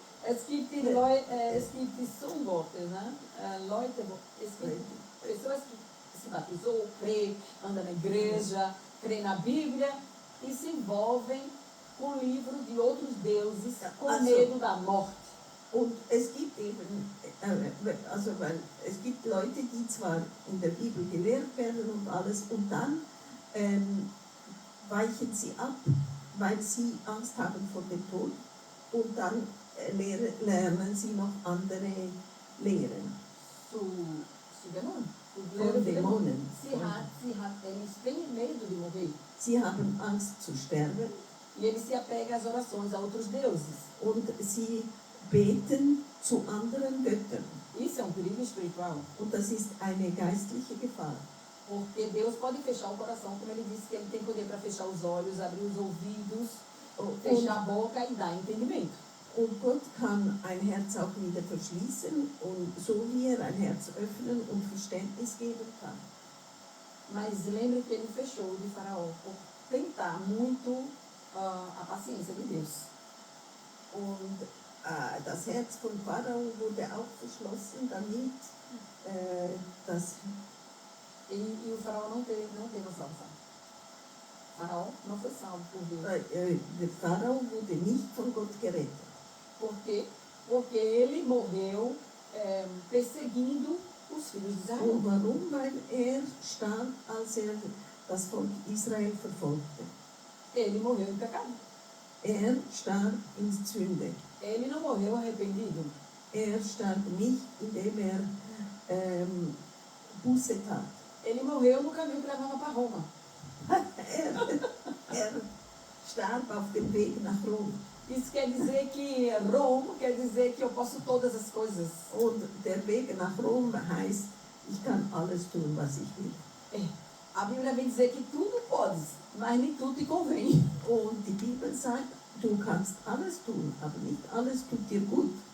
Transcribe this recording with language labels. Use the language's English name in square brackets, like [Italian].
[German] Es gibt Zungenworte, [Portuguese] né? [German] Leute, [Portuguese] pessoas que se batizou, crê, anda na igreja, crê na Bíblia e se envolvem com livros de outros deuses com medo da morte. [German] Und es gibt eben, weil es gibt Leute, die zwar in der Bibel gelehrt werden und alles, und dann weichen sie ab, weil sie Angst haben vor dem Tod, und dann lernen sie noch andere Lehren. Von Dämonen. [Portuguese] Eles têm medo de morrer. [German] Sie haben Angst zu sterben. [Portuguese] E eles se apegam às orações a outros deuses. [German] Und sie beten zu anderen Göttern. [Portuguese] Isso é um perigo espiritual. [German] Und das ist eine geistliche Gefahr. [Portuguese] Porque Deus pode fechar o coração, como ele disse que ele tem poder para fechar os olhos, abrir os ouvidos, fechar a boca e dar entendimento. [German] Und Gott kann ein Herz auch wieder verschließen, und so wie ein Herz öffnen und Verständnis geben kann. [Portuguese] Mas lembre que ele fechou de Faraó por tentar muito a paciência de Deus. [German] Und das Herz von Pharao wurde auch verschlossen, damit [Portuguese] E o Faraó não teve a salvação. Faraó não foi salvo por Deus. [German] Der Pharao wurde nicht von Gott gerettet. [Portuguese] Por quê? Porque ele morreu perseguindo os filhos de Israel. [German] Und warum? Weil starb, als das Volk Israel verfolgte. [Portuguese] Ele morreu em pecado. [German] Starb in Sünde. [Portuguese] Ele não morreu arrependido. [German] Starb nicht, indem Buße tat. [Portuguese] Ele morreu no caminho que levava para Roma. [German] Starb auf dem Weg nach Rom. [Portuguese] Isso quer dizer que Rom quer dizer que eu posso todas as coisas. [German] Und der Weg nach Rom heißt, ich kann alles tun, was ich will. [Portuguese] É. A Bíblia vem dizer que tudo podes, mas nem tudo te convém. [German] Und die Bibel sagt, du kannst alles tun, aber nicht alles tut dir gut.